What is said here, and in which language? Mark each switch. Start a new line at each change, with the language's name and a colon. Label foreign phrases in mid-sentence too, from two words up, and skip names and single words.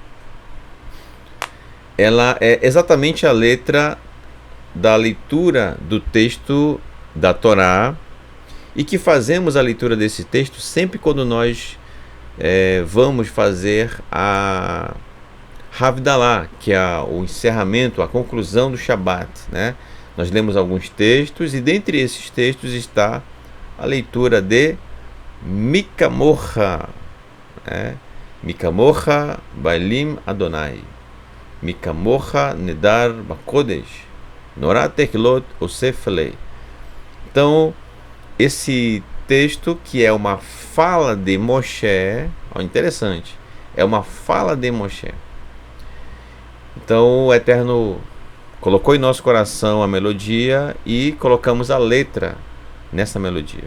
Portuguese: ela é exatamente a letra da leitura do texto da Torá, e que fazemos a leitura desse texto sempre quando nós vamos fazer Havdalah, que é o encerramento, a conclusão do Shabat, né? Nós lemos alguns textos e dentre esses textos está a leitura de Mikamocha, né?
Hebrew: מי כמכה באלים יהוה מי כמכה נאדר בקדש נורא תהלת עשה פלא.
Portuguese: Então, esse texto, que é uma fala de Moshe, ó, interessante, é uma fala de Moshe. Então o Eterno colocou em nosso coração a melodia e colocamos a letra nessa melodia.